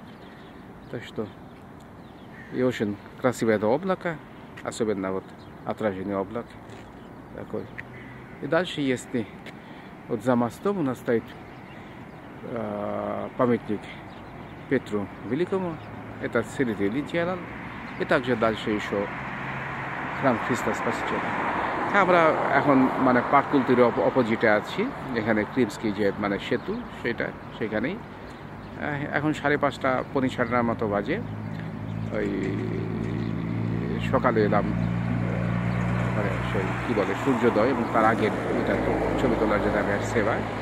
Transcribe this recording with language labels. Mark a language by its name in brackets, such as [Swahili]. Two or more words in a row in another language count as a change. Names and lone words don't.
[Russian] Так что и очень красивое это облако, особенно вот отраженный облак такой. И дальше, если вот за мостом у нас стоит памятник Петру Великому, это Сирители делал. И также дальше еще храм Христа Спасителя. [Bangla] আমরা এখন মানে পার্ক কুলটির অপোজিটে আছি, এখানে ক্রিমস্কি যে মানে সেতু সেখানেই। এখন 5:30 পৌনে 6টার মতো বাজে। ওই সকালে এলাম মানে সেই কী বলে সূর্যোদয় এবং তার আগের এটা তো ছবি তোলার জন্য আমি আসছি এবার।